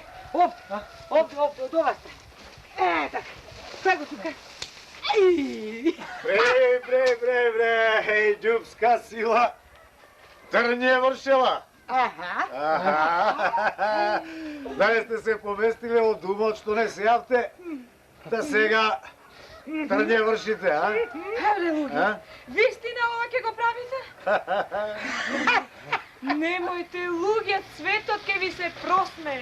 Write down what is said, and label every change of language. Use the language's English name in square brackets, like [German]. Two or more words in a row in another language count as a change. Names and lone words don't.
[Serbian] Ovdje, od ova strane. Tako. Sve go tuka. Bre, džupska sila. Trnje vršila. Aha. [Macedonian] Дали сте се поместили од умот што не се јавте, да сега трње вршите, а? Абре, луѓе, вистина ова ќе го правите? Немојте, луѓе, светот ќе ви се просмее.